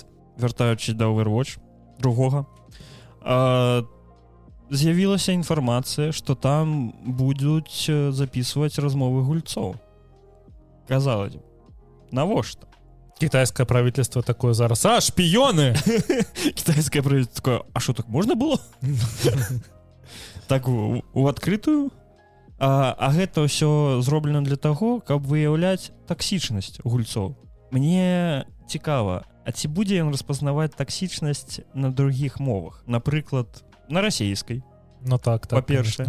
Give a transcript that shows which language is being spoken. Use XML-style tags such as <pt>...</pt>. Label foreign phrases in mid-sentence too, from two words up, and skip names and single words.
<be>Вяртаючись да Overwatch другога, з'явілася інфармацыя, што там будуць записываць размовы гульцоў.</be> <ru>Казалось бы, навошта? Китайское правительство такое</ru> <be>зараз: шпіёны!</be> <ru>Китайское правительство такое: а что, так можно было?</ru> <be>Так у адкрытую? А гэта ўсё зроблена для таго, каб выяўляць таксічнасць гульцоў. Мне цікава, а ці будзе ён распазнаваць таксічнасць на другіх мовах? Напрыклад, на расійскай. Ну так, па-першае.</be>